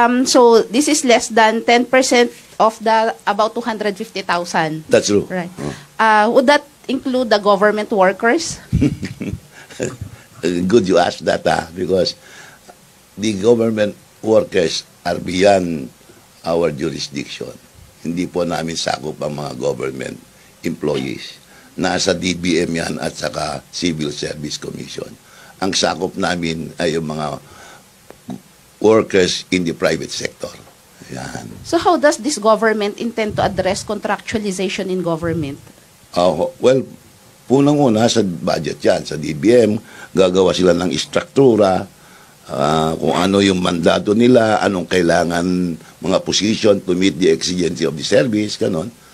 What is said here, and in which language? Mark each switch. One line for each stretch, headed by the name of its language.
English: So this is less than 10% of the about 250,000. That's true. Right. Would that include the government workers? Good you asked that, because the government workers are beyond our jurisdiction.
Filipino: Hindi po namin sakop ang mga government employees. Nasa DBM yan at saka Civil Service Commission. Ang sakop namin ay yung mga
English: workers in the private sector.
Filipino: Yan.
English: So how does this government intend to address contractualization in government?
Filipino: Well, punang-una sa budget yan. Sa DBM, gagawa sila ng istruktura, kung ano yung mandato nila, anong kailangan mga position
English: to meet the exigency of the service,
Filipino: ganon.